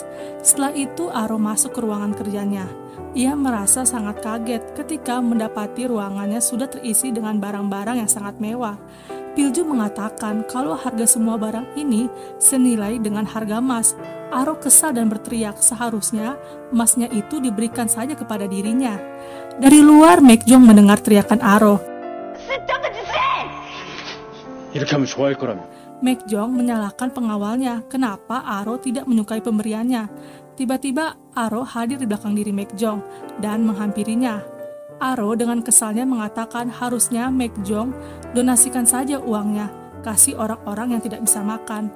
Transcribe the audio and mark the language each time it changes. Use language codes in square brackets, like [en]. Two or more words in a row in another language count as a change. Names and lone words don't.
[id] Setelah itu Aro masuk ke ruangan kerjanya. Ia merasa sangat kaget ketika mendapati ruangannya sudah terisi dengan barang-barang yang sangat mewah. Pilju mengatakan kalau harga semua barang ini senilai dengan harga emas. Aro kesal dan berteriak seharusnya emasnya itu diberikan saja kepada dirinya. Dari luar Maekjong mendengar teriakan Aro. [ko] 이렇게 하면 좋아할 거라며. [id] Maekjong menyalahkan pengawalnya kenapa Aro tidak menyukai pemberiannya. Tiba-tiba Aro hadir di belakang diri Maekjong dan menghampirinya. Aro dengan kesalnya mengatakan harusnya Maekjong donasikan saja uangnya, kasih orang-orang yang tidak bisa makan.